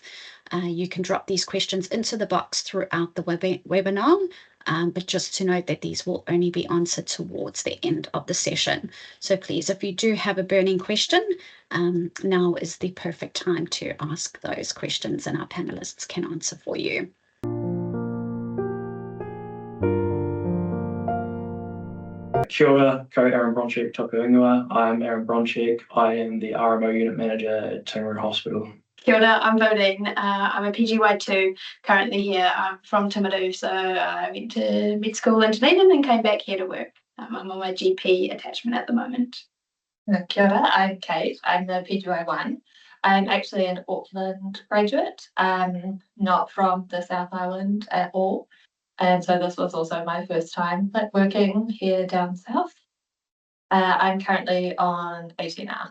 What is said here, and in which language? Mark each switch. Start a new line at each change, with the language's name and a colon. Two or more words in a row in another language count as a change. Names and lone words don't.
English: You can drop these questions into the box throughout the webinar, but just to note that these will only be answered towards the end of the session. So please, if you do have a burning question, now is the perfect time to ask those questions and our panelists can answer for you.
Māori: Kia ora, ko Aaron Bronchek toku ingoa.
English: I'm Aaron Bronchek. I am the RMO unit manager at Timaru Hospital.
Māori: Kia ora,
English: I'm Bodine. I'm a PGY2 currently here. I'm from Timaru, so I went to med school in Dunedin and came back here to work. I'm on my GP attachment at the moment.
Māori: Kia ora,
English: I'm Kate. I'm the PGY1. I'm actually an Auckland graduate, not from the South Island at all. And so this was also my first time working here down south. I'm currently on 18R.